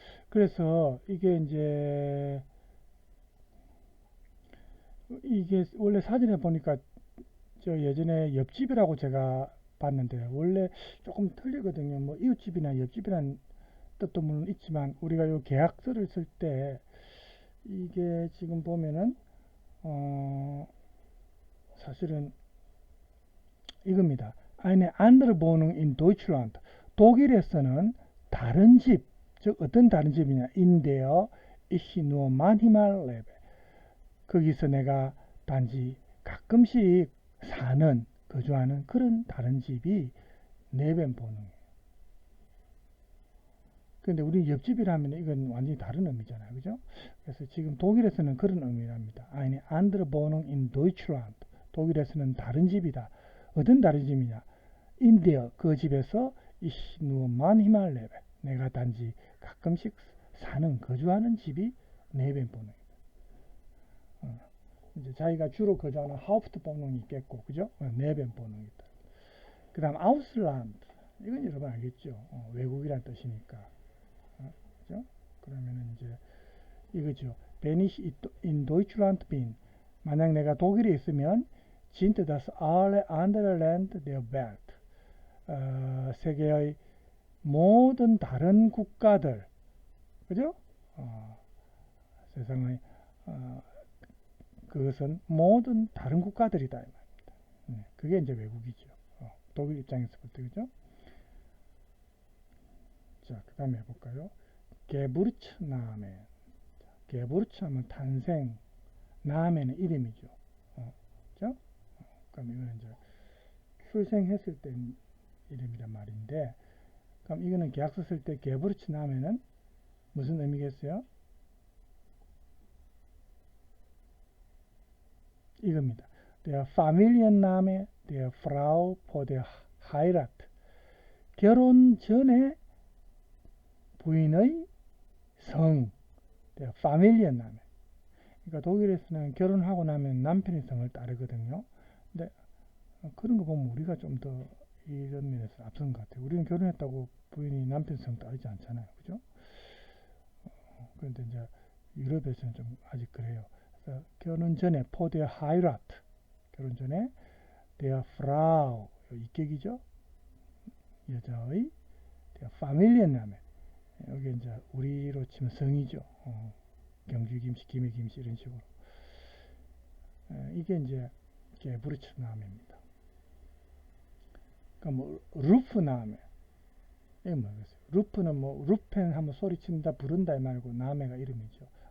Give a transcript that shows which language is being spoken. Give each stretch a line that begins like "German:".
Korean: 그래서 이게 원래 사진에 보니까 저 예전에 옆집이라고 제가 봤는데 원래 조금 틀리거든요. 뭐 이웃집이나 옆집이라는 뜻도 물론 있지만 우리가 요 계약서를 쓸 때 이게 지금 보면은 사실은 이겁니다.
German: Eine andere Wohnung in Deutschland.
Korean: 독일에서는 다른 집, 즉 어떤 다른 집이냐?
German: In der ich nur manchmal lebe.
Korean: 거기서 내가 단지 가끔씩 사는, 거주하는 그런 다른 집이 네벤번호예요. 근데 우리 옆집이라면 이건 완전히 다른 의미잖아요. 그죠? 그래서 지금 독일에서는 그런 의미랍니다.
German: Eine andere Wohnung in Deutschland.
Korean: 독일에서는 다른 집이다. 어떤 다른 집이냐?
German: In der,
Korean: 그 집에서
German: ich nur manchmal lebe.
Korean: 내가 단지 가끔씩 사는, 거주하는 집이 네벤번호입니다. 이제 자기가 주로 거주하는 하우프트번호는 있겠고, 그죠? 네벤번호는 있다. 그 다음 아우슬란드. 이건 여러분 알겠죠? 외국이란 뜻이니까. 그죠? 그러면은 이제 이거죠.
German: Wenn ich in Deutschland bin.
Korean: 만약 내가 독일에 있으면
German: sind das alle andere Länder der Welt.
Korean: 세계의 모든 다른 국가들, 그죠? 세상의 그것은 모든 다른 국가들이다 이 말입니다. 그게 이제 외국이죠. 독일 입장에서 볼 때, 그죠? 자, 그 다음에 해볼까요? 게부르츠나멘. 게부르츠 하면 탄생, 나멘은 이름이죠. 그죠? 그럼 이거는 이제 출생했을 때 이름이란 말인데, 그럼 이거는 계약서 쓸 때 게부르츠나멘은 무슨 의미겠어요? 이겁니다.
German: Der Familienname der Frau vor der Heirat.
Korean: 결혼 전에 부인의 성,
German: der Familienname.
Korean: 그러니까 독일에서는 결혼하고 나면 남편의 성을 따르거든요. 근데 그런 거 보면 우리가 좀 더 이런 면에서 앞선 것 같아요. 우리는 결혼했다고 부인이 남편 성 따르지 않잖아요. 그죠? 그런데 이제 유럽에서는 좀 아직 그래요. 그래서 결혼 전에
German: vor der Heirat.
Korean: 결혼 전에
German: der Frau
Korean: 이격이죠.
German: 여자의 der Familienname.
Korean: 여기 이제 우리로 치면 성이죠. 경주 김씨, 김해 김씨 이런 식으로. 이게 이제 게부르츠나메입니다. 그러니까 뭐 루프나메. 이게 뭐겠어요? 루프는 뭐 루펜 하면 소리친다, 부른다 말고 나메가 이름이죠.